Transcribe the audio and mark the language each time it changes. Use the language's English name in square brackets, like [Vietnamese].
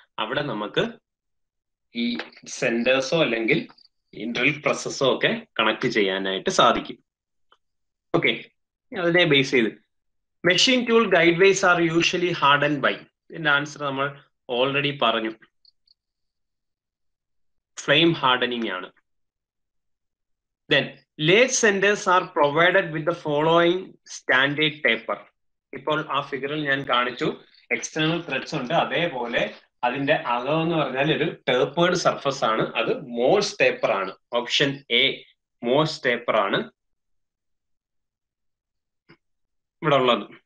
[Malayalam] അവിടെ നമുക്ക് ഈ സെന്റേഴ്സോ അല്ലെങ്കിൽ ഡ്രിൽ പ്രസ്സസോ ഒക്കെ കണക്ട് ചെയ്യാനായിട്ട് സാധിക്കും. [English] okay, [Malayalam] അതിനെ ബേസ് ചെയ്ത് [English] Machine tool guide ways are usually hardened by. [Malayalam] ഇതിന്റെ ആൻസർ നമ്മൾ ഓൾറെഡി പറഞ്ഞു, ഫ്ലെയിം ഹാർഡനിങ് ആണ്. [English] Then lathe centers are provided with the following standard taper. [Malayalam] ഇപ്പോൾ ആ ഫിഗറിൽ ഞാൻ കാണിച്ചു, എക്സ്റ്റേണൽ ത്രെഡ്സ് ഉണ്ട്, അതേപോലെ അതിന്റെ അകം എന്ന് പറഞ്ഞാൽ ഒരു ടേപ്പേർഡ് സർഫസ് ആണ്. അത് മോഴ്സ് ടേപ്പർ ആണ്. ഓപ്ഷൻ എ മോഴ്സ് ടേപ്പർ ആണ് ഇവിടെ ഉള്ളത്.